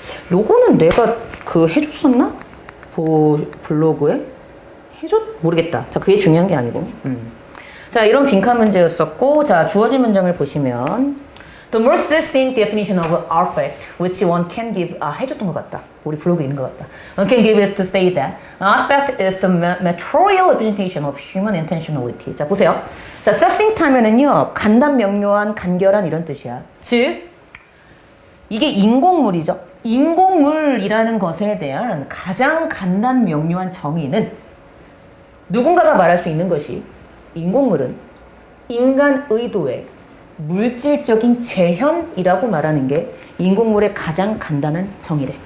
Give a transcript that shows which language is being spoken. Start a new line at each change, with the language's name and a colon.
Korean: 요거는 내가 해줬었나? 블로그에? 모르겠다. 자, 그게 중요한 게 아니고. 자, 이런 빈칸 문제였었고, 자, 주어진 문장을 보시면
English: The most succinct definition of affect, which one can give,
Korean: 해줬던 것 같다. 우리 블로그에 있는 것 같다.
English: One can give is to say that affect is the material representation of human intentionality.
Korean: 자, 보세요. 자, succinct 하면은요, 간단, 명료한, 간결한 이런 뜻이야. 즉, 이게 인공물이죠. 인공물이라는 것에 대한 가장 간단, 명료한 정의는 누군가가 말할 수 있는 것이, 인공물은 인간 의도의 물질적인 재현이라고 말하는 게 인공물의 가장 간단한 정의래.